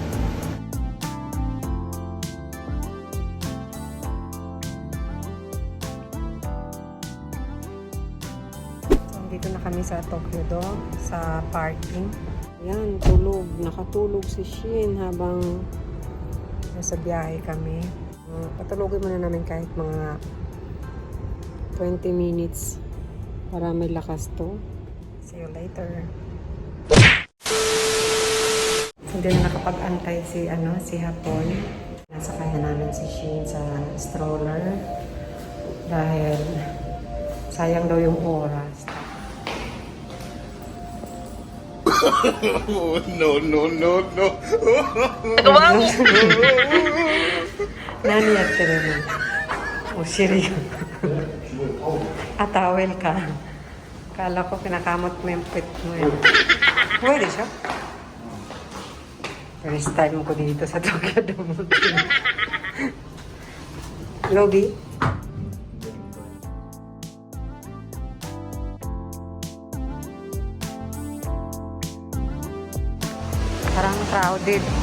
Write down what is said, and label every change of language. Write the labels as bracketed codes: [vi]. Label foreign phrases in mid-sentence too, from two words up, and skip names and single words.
[tl] Dito na kami sa Tokyo Dome, sa parking. Yan, tulog. Nakatulog si Shin habang nasa biyahe kami. Patulogin muna namin kahit mga 20 minutes para may lakas to. [en] See you later. [tl] Hindi na nakapag-antay si Hapon. Nasakay na namin si Shin sa stroller dahil sayang daw yung oras. No. [ja] 何やってるの? [tl] O shiri. Atawel ka. Kala ko kinakamot mo yung pet mo yun. Pwede siya. [en] First time [tl] ko dito sa Tokyo Dome. Lobby. Parang crowded.